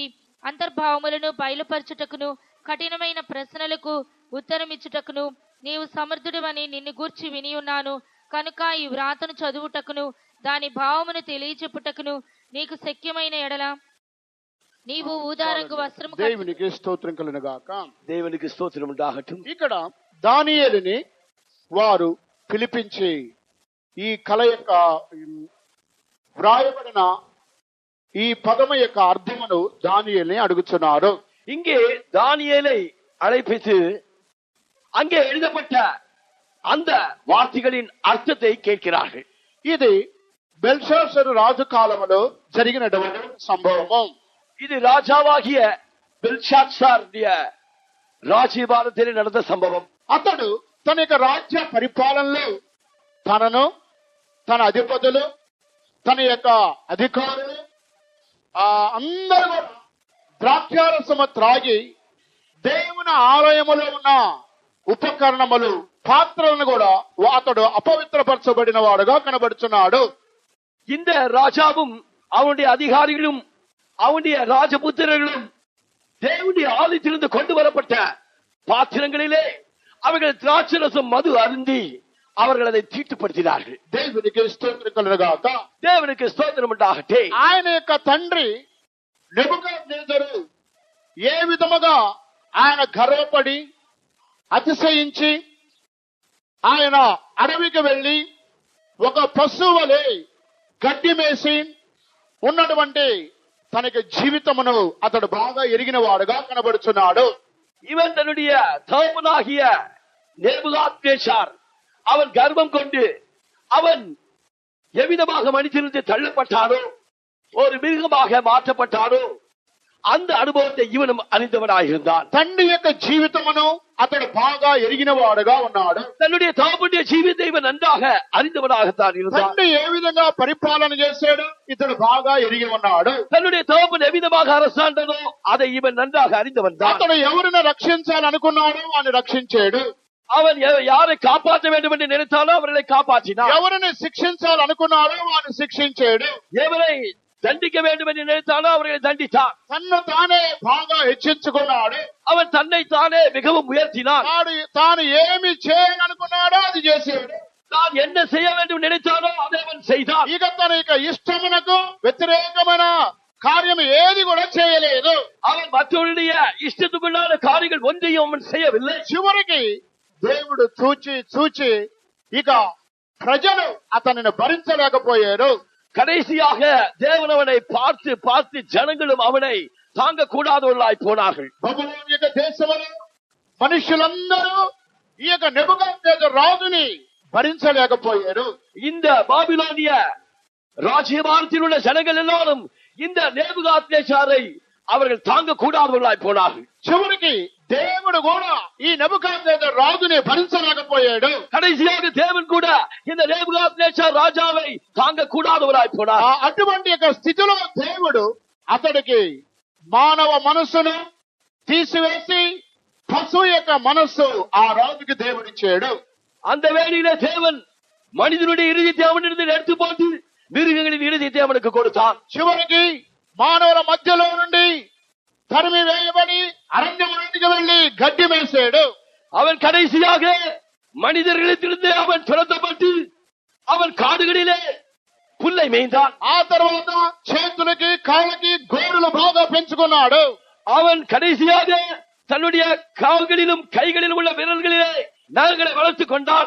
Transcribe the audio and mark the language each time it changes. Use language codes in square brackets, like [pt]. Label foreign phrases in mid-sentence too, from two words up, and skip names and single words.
[te] అంతర్భావములను బయలుపరచుటకును కఠినమైన ప్రశ్నలకు ఉత్తరమిచ్చుటకును నీవు సమర్థుడవని నిన్ను గూర్చి విని ఉన్నాను. కనుక ఈ వ్రాతను చదువుటకును దాని భావమును తెలియచెప్పుటకును నీకు శక్యమైన ఎడల నీవు ఊదారంగు వస్త్రము దేవునికి స్తోత్రం కలుగును గాక. [ta] தேவனுக்கு ஸ்தோத்திரம் உண்டாகட்டும். [te] ఇక్కడ దానియేలుని వారు పిలిపించి ఈ కళ యొక్క వ్రాయబడిన ఈ పదము యొక్క అర్థమును దానియేలుని అడుగుతున్నారు. [ta] இங்கே தானியேலை அழைப்பித்து அங்கே எழுதப்பட்ட அந்த வார்த்தைகளின் அர்த்தத்தை கேட்கிறார்கள். [te] ఇది బెల్షాసరు రాజు కాలములో జరిగినటువంటి సంభవము. [ta] இது ராஜாவாகிய பெல்ஷாத்சாருடைய ராஜ்யபாரத்திலே நடந்த சம்பவம். [te] అతడు తన యొక్క రాజ్య పరిపాలనలో తనను, తన అధిపతులు, తన యొక్క అధికారులు అందరూ ద్రాక్షారసము త్రాగి దేవుని ఆలయములో ఉన్న ఉపకరణములు, పాత్రలను కూడా అతడు అపవిత్రపరచబడిన వాడుగా కనబడుచున్నాడు. [ta] இந்த ராஜாவும் அவனுடைய அதிகாரிகளும் அவனுடைய ராஜபுத்திரர்களும் தேவனுடைய ஆலயத்திலிருந்து கொண்டு வரப்பட்ட பாத்திரங்களிலே அவர்கள் திராட்சரசம் மது அருந்தி அவர்கள் அதை தீட்டுப்படுத்தினார்கள். [te] దేవునికి స్తోత్రం కలుగును గాక. [ta] தேவனுக்கு ஸ்தோத்திரம் உண்டாகட்ടെ. [te] ఆయన యొక్క తండ్రి నెబుకద్నెజరు ఏ విధముగా ఆయన గర్వపడి అతిశయించి ఆయన అడవికి వెళ్లి ఒక పశువు వలె గడ్డి మేసి ఉన్నటువంటి తనకి జీవితమును అతడు బాగా ఎరిగిన వాడుగా కనబడుచున్నాడు. [ta] இவன் தன்னுடைய தகப்பனாகிய நேபுகாத்நேச்சார் அவன் கர்வம் கொண்டு அவன் எவ்விதமாக மனிதனிருந்து தள்ளப்பட்டாரோ, ஒரு மிருகமாக மாற்றப்பட்டாரோ, அந்த அனுபவத்தை இவனும் அறிந்தவனாயிருந்தான். [te] తండ్రి యొక్క జీవితమును అతడు బాగా ఎరిగిన వాడుగా ఉన్నాడు. [ta] தன்னுடைய தகப்பனுடைய ஜீவித்தை இவன் நன்றாக அறிந்தவனாகத்தான் இருந்தான். [te] తండ్రి ఏ విధంగా పరిపాలన చేశాడు ఇతడు బాగా ఎరిగి ఉన్నాడు. [ta] தன்னுடைய தகப்பன் எவ்விதமாக அரசாண்டனோ அதை இவன் நன்றாக அறிந்தவன் தான். [te] అతడు ఎవరిని రక్షించాలనుకున్నాడో వాడిని రక్షించాడు. [ta] அவன் யாரை காப்பாற்ற வேண்டும் என்று நினைத்தாலோ அவர்களை காப்பாற்றினான். [te] ఎవరిని శిక్షించాలనుకున్నాడో వాడిని శిక్షించాడు. [ta] எவரை தண்டிக்க வேண்டும் என்று நினைத்தாலோ அவர்களை தண்டித்தான். [te] తన్ను తానే బాగా హెచ్చించుకున్నాడు. [ta] அவன் தன்னை தானே மிகவும் உயர்த்தினான். [te] తాను ఏమి చేయాలనుకున్నాడో అది చేశాడు. [ta] தான் என்ன செய்ய வேண்டும் நினைத்தாலோ அதை அவன் செய்தான். [te] ఇక తన ఇష్టమునకు వ్యతిరేకమైన కార్యం ఏది కూడా చేయలేదు. [ta] அவன் மற்றவருடைய இஷ்டத்துக்குள்ளான காரியங்கள் ஒன்றையும் அவன் செய்யவில்லை. [te] చివరికి దేవుడు చూచి ఇక ప్రజలు అతనిని భరించలేకపోయారు. [ta] கடைசியாக தேவன் அவனை பார்த்து பார்த்து ஜனங்களும் அவனை தாங்க கூடாதவர்களாய் போனார்கள். [te] బబులోను యొక్క దేశంలో మనుషులందరూ ఈ యొక్క నెబుకద్నెజరు రాజుని భరించలేకపోయారు. [ta] இந்த பாபிலோனிய ராஜ்யபாரத்தில் உள்ள ஜனங்கள் எல்லாரும் இந்த நேபுகாத்நேச்சாரை அவர்கள் தாங்க கூடாதவர்களாய் போனார்கள். [te] చివరికి దేవుడు కూడా ఈ నెబుకద్నెజర్ రాజుని భరించలేకపోయాడు. [ta] கடைசியாக தேவன் கூட இந்த நேபுகாத்நேச்சார் రాజాவை தாங்க கூடாதவராய் போனார். [te] అటువంటి యొక్క స్థితిలో దేవుడు అతడికి మానవ మనస్సును తీసివేసి పశువు యొక్క మనస్సు ఆ రాజుకి దేవుడిచ్చాడు. [ta] அந்த வேளையிலே தேவன் மனிதனுடைய இருதயத்தை அவனிடத்தில் எடுத்து போட்டு மிருகங்களின் இருதயத்தை அவனுக்கு கொடுத்தான். [te] చివరికి మానవుల మధ్యలో నుండి తరిమి వేయబడి అరణ్యమునికి వెళ్లి గడ్డి మేసాడు. [ta] அவன் கடைசியாக மனிதர்களிடத்திலிருந்து அவன் துரத்தப்பட்டு அவன் காடுகளிலே புல்லை மேய்ந்தான். [te] ఆ తర్వాత చేతులకి కాళ్ళకి గోరులు బాగా పెంచుకున్నాడు. [ta] அவன் கடைசியாக தன்னுடைய கால்களிலும் கைகளிலும் உள்ள விரல்களிலே நகங்களை வளர்த்துக் கொண்டான்.